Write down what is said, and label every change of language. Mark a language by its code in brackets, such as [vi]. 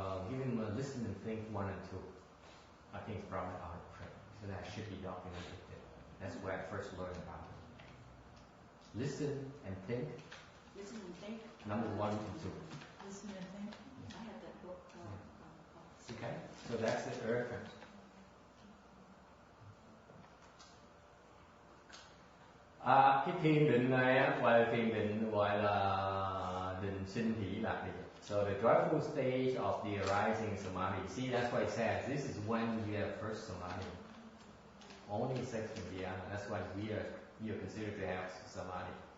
[en] Give him a listen and think 1 and 2. I think it's probably out of print, so that should be documented. That's where I first learned about it. Listen and think. Listen and think. Number 1 and 2. Listen and think. I had that book. Okay, so that's the reference. [vi] Cái thiền định này gọi là thiền định gọi là định sinh hỷ lạc định. [en] So the joyful stage of the arising samadhi. See, that's why it says this is when you have first samadhi. Only second dhyana. That's why you're considered to have samadhi.